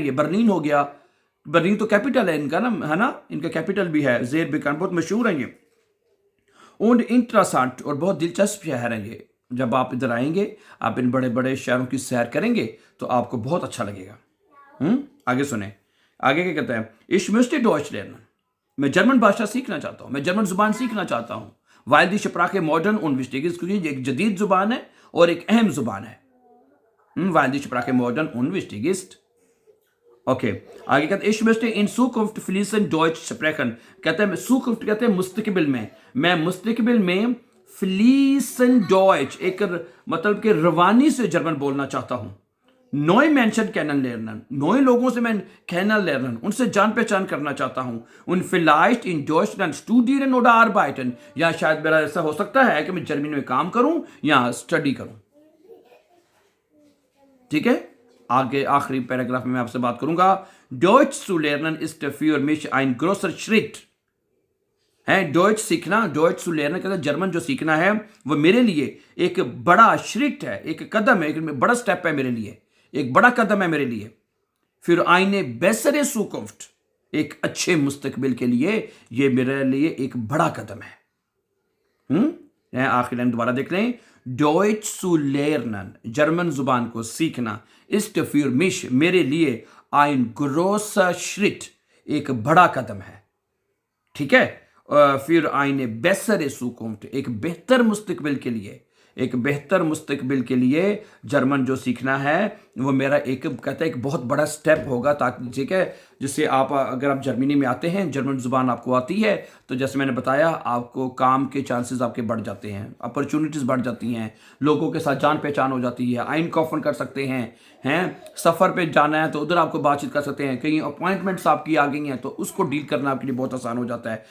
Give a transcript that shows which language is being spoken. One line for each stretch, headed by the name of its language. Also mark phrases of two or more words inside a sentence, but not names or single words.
Hindi: ये बर्लिन हो गया, बर्लिन तो कैपिटल है इनका ना, है ना, इनका कैपिटल भी है।
German: sehr bekannt
Hindi: बहुत मशहूर हैं ये।
German: und interessant,
Hindi: और बहुत दिलचस्प शहर हैं ये। जब आप इधर आएंगे, आप इन बड़े बड़े शहरों की सैर करेंगे तो आपको बहुत अच्छा लगेगा। आगे सुने, आगे क्या कहता है,
German: इश möchte Deutsch lernen,
Hindi: मैं जर्मन भाषा सीखना चाहता हूँ, मैं जर्मन जुबान सीखना चाहता हूँ।
German: weil die Sprache modern und wichtig ist,
Hindi: क्योंकि ये एक जदीद जुबान है और एक अहम जुबान है।
German: weil die Sprache modern und wichtig ist।
Hindi: ओके, आगे कहते हैं,
German: ich möchte in Zukunft fließend Deutsch sprechen,
Hindi: कहते हैं Zukunft कहते हैं मुस्तकबिल में, मैं मुस्तकबिल में
German: fließend Deutsch
Hindi: एक मतलब कि रवानी से जर्मन बोलना चाहता हूँ।
German: neue Menschen kennenlernen,
Hindi: नोए लोगों से मैं
German: kennenlernen,
Hindi: उनसे जान पहचान करना चाहता हूँ।
German: उन vielleicht in Deutschland studieren oder arbeiten,
Hindi: या शायद मेरा ऐसा हो सकता है कि मैं जर्मनी में काम करूँ या स्टडी करूँ। ठीक है, आगे आखिरी पैराग्राफ में मैं आपसे बात करूंगा।
German: Deutsch zu lernen ist für mich ein großer Schritt,
Hindi: है डॉइच सीखना,
German: Deutsch zu lernen
Hindi: कहते हैं जर्मन जो सीखना है वो मेरे लिए एक बड़ा श्रिट है, एक कदम है, एक बड़ा स्टेप है मेरे लिए, एक बड़ा कदम है मेरे लिए।
German: फिर eine bessere Zukunft,
Hindi: एक अच्छे मुस्तकबिल के लिए ये मेरे लिए एक बड़ा कदम है। आखिर लाइन दोबारा देख लें,
German: Deutsch zu lernen,
Hindi: जर्मन जुबान को सीखना,
German: ist für mich
Hindi: मेरे लिए
German: ein großer Schritt,
Hindi: एक बड़ा कदम है। ठीक है,
German: फिर eine bessere Zukunft,
Hindi: एक बेहतर मुस्तकबिल के लिए, एक बेहतर मुस्तकबिल के लिए जर्मन जो सीखना है वो मेरा एक कहता है एक बहुत बड़ा स्टेप होगा, ताकि ठीक है जिससे आप अगर आप जर्मनी में आते हैं, जर्मन ज़ुबान आपको आती है, तो जैसे मैंने बताया आपको काम के चांसेस आपके बढ़ जाते हैं, अपॉर्चुनिटीज़ बढ़ जाती हैं, लोगों के साथ जान पहचान हो जाती है, आइन कॉफन कर सकते हैं सफ़र पे जाना है तो उधर आपको बातचीत कर सकते हैं, कहीं अपॉइंटमेंट्स आपकी आ गई हैं तो उसको डील करना आपके लिए बहुत आसान हो जाता है।